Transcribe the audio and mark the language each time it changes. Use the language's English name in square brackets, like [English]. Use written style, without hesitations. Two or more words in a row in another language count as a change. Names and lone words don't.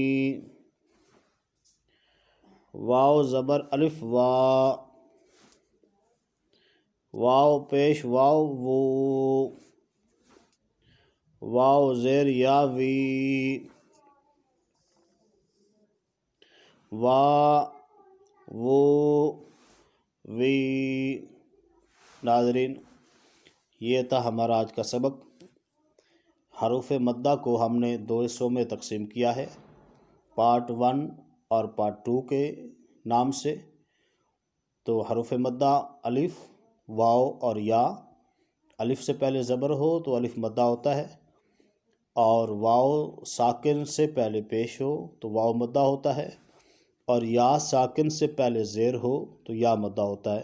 [Urdu] واو زبر الف وا، واو پیش واو وو، واو زیر یا وی، وا وو وی۔ ناظرین، یہ تھا ہمارا آج کا سبق۔ حروف مدہ کو ہم نے 2 حصوں میں تقسیم کیا ہے، پارٹ 1 اور پارٹ 2 کے نام سے۔ تو حروف مدہ الف، واو اور یا، الف سے پہلے زبر ہو تو الف مدہ ہوتا ہے، اور واو ساکن سے پہلے پیش ہو تو واو مدہ ہوتا ہے، اور یا ساکن سے پہلے زیر ہو تو یا مدہ ہوتا ہے۔